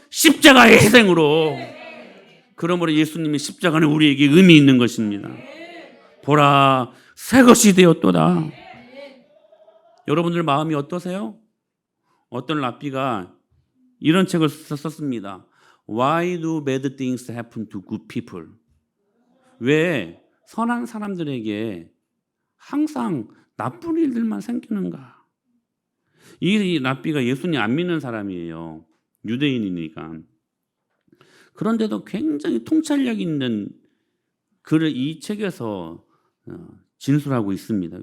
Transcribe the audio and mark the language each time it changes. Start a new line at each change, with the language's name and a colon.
Korean: 십자가의 희생으로. 그러므로 예수님의 십자가는 우리에게 의미 있는 것입니다. 보라, 새 것이 되었도다. 여러분들 마음이 어떠세요? 어떤 랍비가 이런 책을 썼습니다.
English: Why do bad things happen to good people?
Korean: 왜 선한 사람들에게 항상 나쁜 일들만 생기는가? 이 랍비가 예수님 안 믿는 사람이에요. 유대인이니까. 그런데도 굉장히 통찰력 있는 글을 이 책에서 진술하고 있습니다.